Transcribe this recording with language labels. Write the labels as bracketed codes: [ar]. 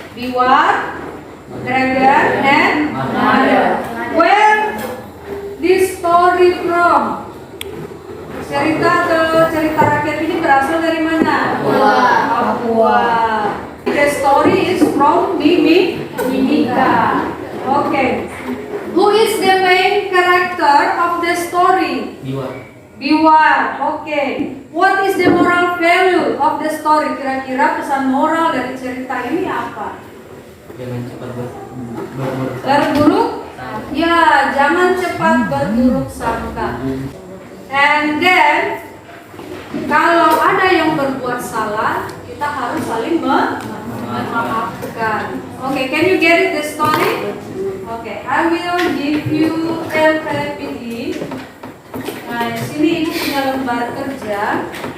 [en] Biwar, dragon and mother. Where this story from? [id] Cerita rakyat ini berasal dari mana? Papua. [en] The story is from Mimika. Okay. Who is the main character of the story? Biwar. Okay. What is the moral value of the story? [id] Kira-kira pesan moral dari cerita ini apa? Jangan cepat Berburuk? Ya, jangan cepat berburuk sangka. And then, kalau ada yang berbuat salah, kita harus saling memaafkan. [en] Okay, can you get it the story? Okay, I will give you LPPD. [id] Nah, di sini ibu punya lembar kerja.